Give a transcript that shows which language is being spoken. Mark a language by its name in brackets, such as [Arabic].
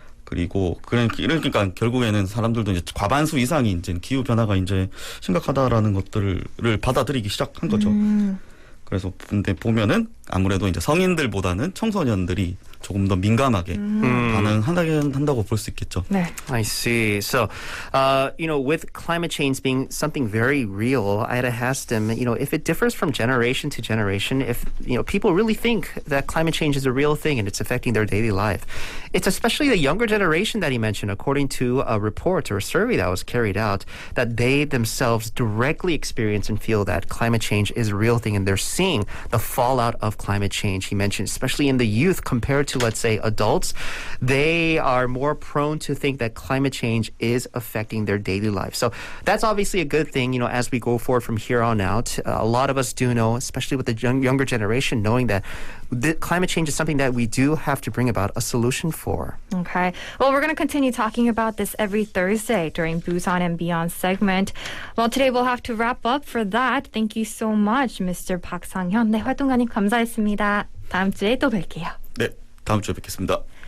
[Korean] 그리고 그러니까 결국에는 사람들도 이제 과반수 이상이 이제 기후 변화가 이제 심각하다라는 것들을 받아들이기 시작한 거죠. 그래서 근데 보면은 아무래도 이제 성인들보다는 청소년들이 조금 더 민감하게 반응한다고 볼 수 있겠죠. 네. [English] I see. So, with climate change being something very real, I had asked him, if it differs from generation to generation, if, people really think that climate change is a real thing and it's affecting their daily life. It's especially the younger generation that he mentioned, according to a report or a survey that was carried out, that they themselves directly experience and feel that climate change is a real thing and they're seeing the fallout of climate change. He mentioned, especially in the youth compared to, let's say, adults, they are more prone to think that climate change is affecting their daily life. So that's obviously a good thing, as we go forward from here on out. A lot of us do know, especially with the younger generation, knowing that climate change is something that we do have to bring about a solution for. Okay. Well, we're going to continue talking about this every Thursday during Busan and Beyond segment. Well, today we'll have to wrap up for that. Thank you so much, Mr. [Korean] 박상현. 네, 활동가님 감사했습니다. 다음 주에 또 뵐게요. 네, 다음 주에 뵙겠습니다.